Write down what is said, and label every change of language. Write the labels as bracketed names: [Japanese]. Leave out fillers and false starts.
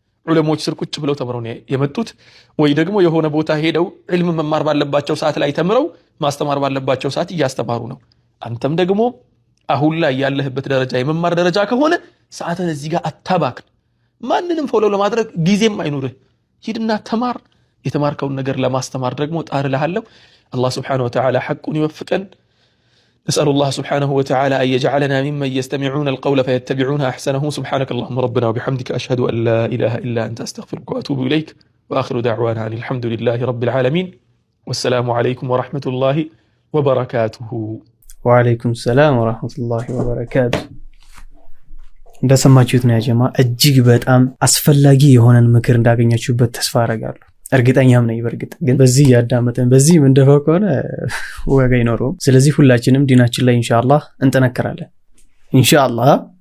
[Amharic] ዑለሞች ስር ቁጭ ብለው ተምረው ነው የመጡት፣ ወይ ደግሞ የሆነ ቦታ ሄደው ዕልም መማር ባለባቸው ሰዓት ላይ ተምረው ማስተማር ባለባቸው ሰዓት እያስተማሩ ነው። አንተም ደግሞ አሁን ላይ ያለህበት ደረጃ የመማር ደረጃ ከሆነ ሰዓትን እዚህ ጋር አታባክን። ማንንም ፎሎ ለማድረግ ጊዜም አይኑርህ። ሂድና ተማር። የተማርከውን ነገር ለማስተማር ደግሞ ጣር እልሃለሁ። [Arabic] الله سبحانه وتعالى حق يوفقا. نسأل الله سبحانه وتعالى أن يجعلنا ممن يستمعون القول فيتبعون أحسنه. سبحانك اللهم ربنا وبحمدك أشهد أن لا إله إلا أنت أستغفرك وأتوب إليك. وآخر دعوانا أن الحمد لله رب العالمين والسلام عليكم ورحمة الله وبركاته. وعليكم السلام ورحمة الله وبركاته. [Amharic] እንደሰማችሁት ነው ያ ጀማ፣ እጅግ በጣም አስፈላጊ የሆነን ምክር እንዳገኛችሁበት ተስፋ አደርጋለሁ። እርግጠኛም ነኝ። በርግጥ ግን በዚህ ያዳመጠን በዚህ ምንደፋው ከሆነ ወጋ ይኖረው። ስለዚህ ሁላችንም ዲናችን ላይ ኢንሻአላህ እንጠነከራለን። ኢንሻአላህ